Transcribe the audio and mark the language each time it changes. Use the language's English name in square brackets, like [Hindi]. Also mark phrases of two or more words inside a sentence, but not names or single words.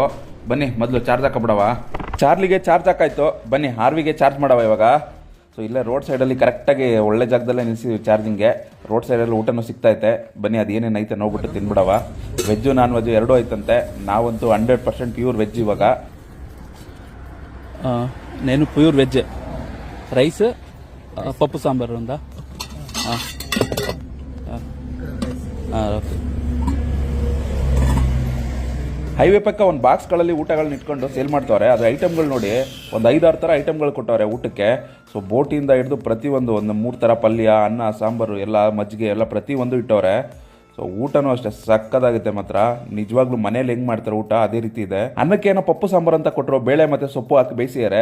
[Kannada] ಬನ್ನಿ ಮೊದಲು ಚಾರ್ಜ್ ಹಾಕೊಬಿಡವ. ಚಾರ್ಲಿಗೆ ಚಾರ್ಜ್ ಹಾಕಾಯ್ತು, ಬನ್ನಿ ಆರ್ವಿಗೆ ಚಾರ್ಜ್ ಮಾಡವ ಇವಾಗ. ಸೊ ಇಲ್ಲೇ ರೋಡ್ ಸೈಡಲ್ಲಿ ಕರೆಕ್ಟಾಗಿ ಒಳ್ಳೆ ಜಾಗದಲ್ಲೇ ನಿಲ್ಲಿಸಿದ್ವಿ ಚಾರ್ಜಿಂಗ್ಗೆ. ರೋಡ್ ಸೈಡಲ್ಲಿ ಊಟನೂ ಸಿಗ್ತೈತೆ. ಬನ್ನಿ ಅದು ಏನೇನೈತೆ ನೋಡ್ಬಿಟ್ಟು ತಿನ್ಬಿಡವ. [English] veg non veg [Kannada] ಎರಡೂ ಐತಂತೆ. ನಾವಂತೂ 100% [English] pure veg [Kannada] ಇವಾಗ. [Telugu] నేను [English] pure veg rice [Telugu] పప్పు సాంబార్ ఉందా ఓకే [Kannada] ಹೈವೇ ಪಕ್ಕ ಒಂದು ಬಾಕ್ಸ್ಗಳಲ್ಲಿ ಊಟಗಳನ್ನ ಇಟ್ಕೊಂಡು ಸೇಲ್ ಮಾಡ್ತವ್ರೆ. ಅದು ಐಟಮ್ಗಳು ನೋಡಿ ಒಂದು 5-6 ಥರ ಐಟಮ್ಗಳು ಕೊಟ್ಟವ್ರೆ ಊಟಕ್ಕೆ. ಸೊ ಬೋಟಿಂದ ಹಿಡಿದು ಪ್ರತಿಯೊಂದು ಒಂದು 3 ಥರ ಪಲ್ಯ, ಅನ್ನ, ಸಾಂಬಾರು ಎಲ್ಲ, ಮಜ್ಜಿಗೆ ಎಲ್ಲ ಪ್ರತಿಯೊಂದು ಇಟ್ಟವ್ರೆ. ಸೊ ಊಟನೂ ಅಷ್ಟೇ ಸಕ್ಕದಾಗುತ್ತೆ ಮಾತ್ರ. ನಿಜವಾಗ್ಲೂ ಮನೇಲಿ ಹೆಂಗ್ ಮಾಡ್ತಾರೆ ಊಟ ಅದೇ ರೀತಿ ಇದೆ. ಅನ್ನಕ್ಕೆ ಏನೋ ಪಪ್ಪು ಸಾಂಬಾರು ಅಂತ ಕೊಟ್ಟರು, ಬೇಳೆ ಮತ್ತೆ ಸೊಪ್ಪು ಹಾಕಿ ಬೇಯಿಸಿದ್ದಾರೆ.